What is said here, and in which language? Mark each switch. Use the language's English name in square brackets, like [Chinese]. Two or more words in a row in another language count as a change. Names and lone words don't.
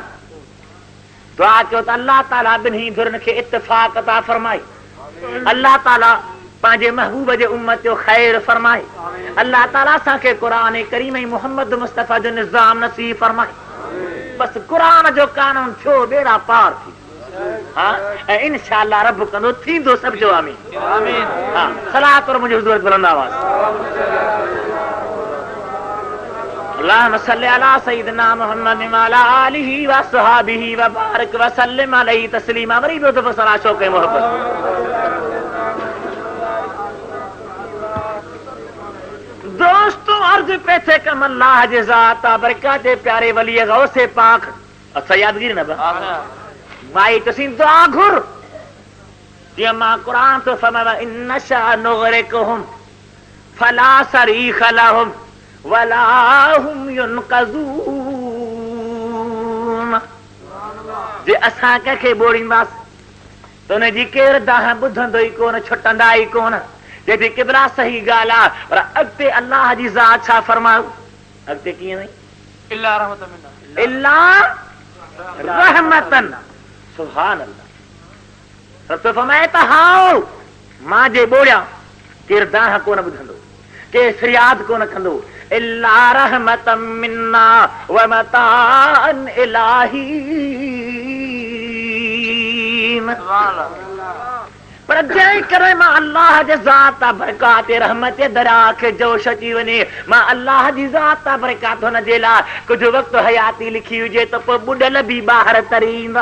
[Sindhi] दुआ कयो त अल्लाह ताला ॿिन्ही धुरनि खे इत्तिफ़ाक़ अता फरमाए, अल्लाह ताला पंहिंजे महबूब जे उम्मत जो ख़ैर फरमाए, अल्लाह ताला असांखे क़ुरान करीम ऐं मुहम्मद मुस्तफ़ा जो निज़ाम नसीब फरमाए। बसि क़ुरान जो कानून थियो, बेड़ा पार थी। हाँ, ऐं इंशाअल्लाह रब कंदो, थींदो सभ जो आमीन। हाँ, सलाह करो मुंहिंजे हुज़ूर बुलंद आवाज़। [Arabic] اللهم صل على سيدنا محمد وعلى آله وأصحابه وبارك وسلم عليه تسليما. [Sindhi] वरी ॿियो दफ़ो सलाह शौक़ ऐं मोहब्बत। दोस्तों अर्ज़ पे थे कम अल्लाह जे ज़ात बरकत जे प्यारे वली गौसे पाक। अच्छा यादगिरी न माई तुसीं दुआ घुर, जीअं मां क़ुरान तो फरमायो [Arabic] إن نشأ نغرقهم فلا صريخ لهم ولا هم ينقذون. [Sindhi] जे असां कंहिंखे ॿोड़ींदासीं त हुनजी केरु दाह ॿुधंदो ई कोन, छुटंदा ई कोन। जेकी किबरा सही ॻाल्हि आहे, पर अॻिते अल्लाह जी ज़ात छा फरमायो? अॻिते कीअं नहीं [Arabic] إلا رحمة. سبحان الله. [Sindhi] रब फरमाए त हाओ मां जे ॿोड़ियां केरु दाह कोन ॿुधंदो, केरु फरियाद कोन कंदो, [Arabic] إلا رحمة منا ومتاعا إلى. [Sindhi] पर जंहिं करे मां अल्लाह जे ज़ात बरकात रहमत दरिया खे जोश अची वञे, मां अल्लाह जी ज़ात बरकात हुन जे लाइ कुझु वक़्तु हयाती लिखी हुजे त पोइ ॿुॾल बि ॿाहिरि तरी ईंदा।